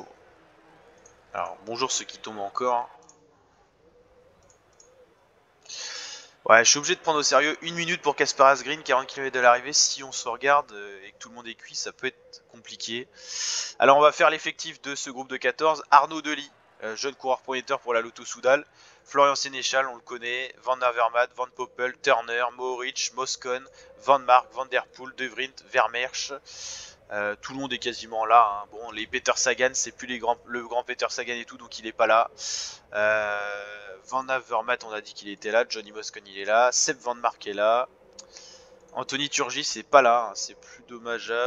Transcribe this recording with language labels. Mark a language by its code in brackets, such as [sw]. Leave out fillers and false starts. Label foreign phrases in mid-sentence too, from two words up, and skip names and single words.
[fr] Alors, bonjour ceux qui tombent encore. Ouais, je suis obligé de prendre au sérieux 1 minute pour Kasper Asgreen, 40 km de l'arrivée. Si on se regarde et que tout le monde est cuit, ça peut être compliqué. Alors, on va faire l'effectif de ce groupe de 14. Arnaud Delis, jeune coureur prometteur pour la Lotto Soudal. Florian Sénéchal, on le connaît. Van Avermaet, Van Poppel, Turner, Mohoric, Moscon, Van Mark, Van Der Poel, De Vrij, Vermeersch. Tout le monde est quasiment là. Hein. Bon, les Peter Sagan, c'est plus le grand Peter Sagan et tout, donc il est pas là. Van Avermaet, on a dit qu'il était là. Johnny Moscon, il est là. Seb Van Mark est là. Anthony Turgis, c'est pas là. Hein. C'est plus dommageable.